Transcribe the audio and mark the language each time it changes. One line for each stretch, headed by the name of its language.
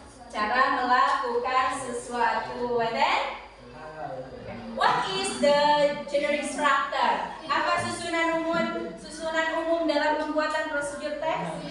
Indonesian: Cara melakukan sesuatu.
English: And then, what is the generic structure?
Indonesian: Apa susunan umum dalam pembuatan prosedur teks?